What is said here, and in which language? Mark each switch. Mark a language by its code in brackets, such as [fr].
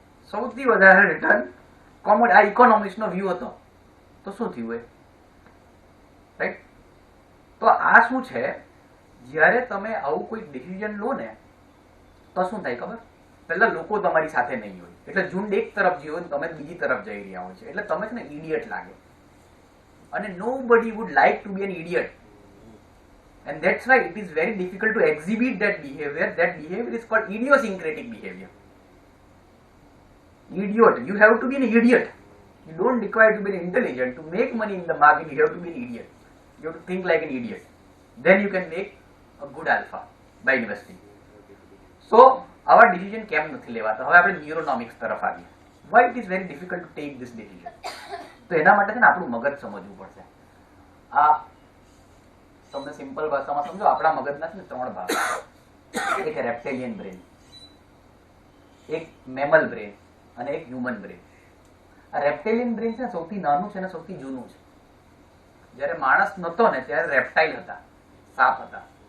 [gu] સૌથી વધારે return commodity. આ ઇકોનોમિક્સનો વ્યૂ હતો. તો શું થયું એ? રાઈટ? તો આ શું છે? જ્યારે તમે આવું કોઈ ડિસિઝન લો ને તો શું થાય ખબર? પહેલા લોકો તમારી સાથે નહીં હોય, એટલે ઝુંડ એક તરફ જઈ હોય, તમે બીજી તરફ જઈ રહ્યા હોય છે, એટલે તમે છે ને ઇડિયટ લાગે. અને [en] nobody would like to be an idiot, and that's why it is very difficult to exhibit that behavior. That behavior is called idiosyncratic behavior. Idiot, you have to be an idiot. You don't require to be intelligent to make money in the market. You have to be an idiot. You have to think like an idiot. Then you can make a good alpha by investing. So our decision [gu] કેમ નથી લેવાતા? હવે આપણે ન્યુરોનોમિક્સ તરફ આવીએ. [en] Why it is very difficult to take this decision? [gu] તો એના માટે છે ને આપણું મગજ સમજવું પડશે. આ તમને સિમ્પલ ભાષામાં સમજો. આપણા મગજના છે ને 3 ભાગ. એક રેપ્ટેલિયન બ્રેન, એક મેમલ બ્રેન અને એક હ્યુમન બ્રેન. આ રેપ્ટેલિયન બ્રેન છે ને સૌથી નાનું છે અને સૌથી જૂનું છે. જ્યારે માણસ નહોતો ને ત્યારે રેપ્ટાઇલ હતા, સાપ હતા.